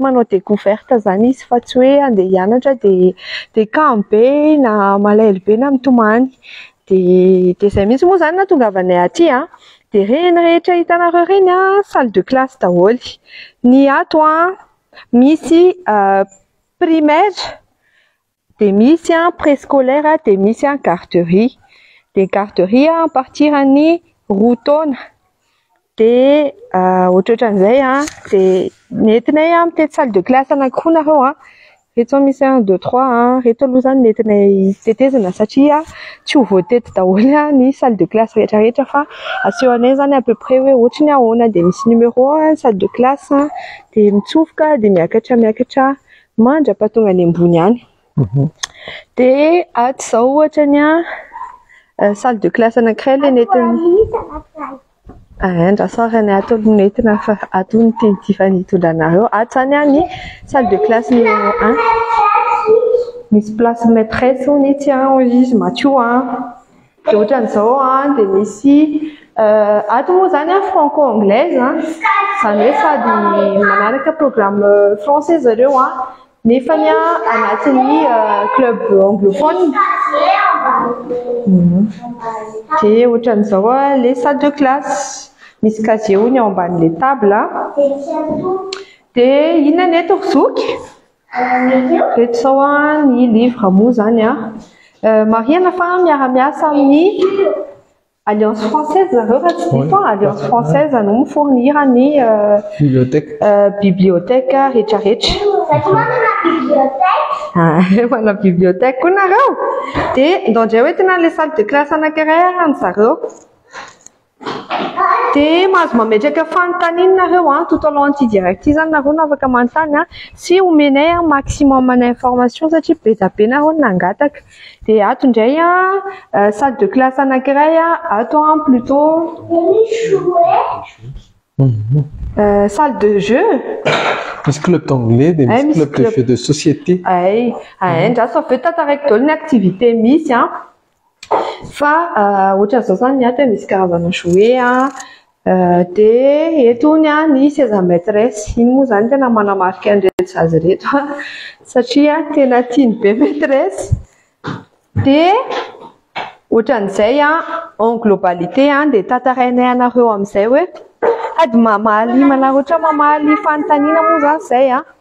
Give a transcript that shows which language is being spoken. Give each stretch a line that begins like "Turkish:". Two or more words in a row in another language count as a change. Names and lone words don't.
Malagasy: manao découverte zany izy fa tsy hoe andeha hianatra de kamo be na malaelo be na mitomany de zay mihitsy moa zany nahatongavanay aty de reny rehetra hitanareo reny
French: salle de classe
Malagasy: daholy ny ato misy primaire de misy préscolaire de misy garderie de
French: garderie à partir
Malagasy: any roa taona de ohatran'izay de nentinay mitety
French: salle de classe
Malagasy: anankiroa nareo reto misy 1 2 3 reto aloha zany nentinay tetezina satria tsy ho voatety daholy ny
French: salle de classe
Malagasy: rehetra fa asehonay zany
French: à peu près
Malagasy: hoe ohatrany ahoana de misy
French: numéro salle de classe
Malagasy: de mitsofoka de miakatra mandrapatonga any ambony any de ato zao ohatrany
French: salle de classe
Malagasy: anankiray le netiny andrasoarany ato nentina fa ato ny teny hitondranareo ato zany ny
French: salle de classe numéro 1
Malagasy: misy
French: place maîtresse
Malagasy: ny ity izy Mathieu de ohatran'izao de misy ato moa zany
French: franco anglaise
Malagasy: zany hoe sady manaraka
French: programme français
Malagasy: zareo nefany anatin'ny
French: club anglophone
Malagasy: de ohatran'izao
French: les salles de classe
Malagasy: misy casier ony ao amban'le table de inona ny eto rozoky reto zao ny livre moa zany marihana fa miara-miasa amin'ny Alliance française zareo raha tsy diso Alliance française no mifournir ny bibliothèque rehetrarehetra mana bibliothèque koa nareo de ndondray hoentina le
French: salle de classe
Malagasy: anankiray any zareo de mahazo mametraka fanontaniana nareo
French: tout au long
Malagasy: ty direct ty zany nareo no afaka manontany sy omenay
French: maximum information
Malagasy: satria be da be nareo nangataka de ato indray
French: salle de classe
Malagasy: anankiray ato
French: plutôt salle de jeu
Malagasy: misy
French: club d'anglais
Malagasy: de misy
French: club de jeu de société
Malagasy: ndraso aveo tataraiky daholo ny activité misy fa ohatran'izao zany ato misy karazana jouet de etony ny seza maîtresse iny moa zany tena manamarika an'ireto zaza reto satria tena tiany be maîtresse de ohatran'izay
French: en globalité
Malagasy: de tatarainay anareo amin'izay hoe ady mamaly manareo ohatran mamaly fanontaniana moa zany zay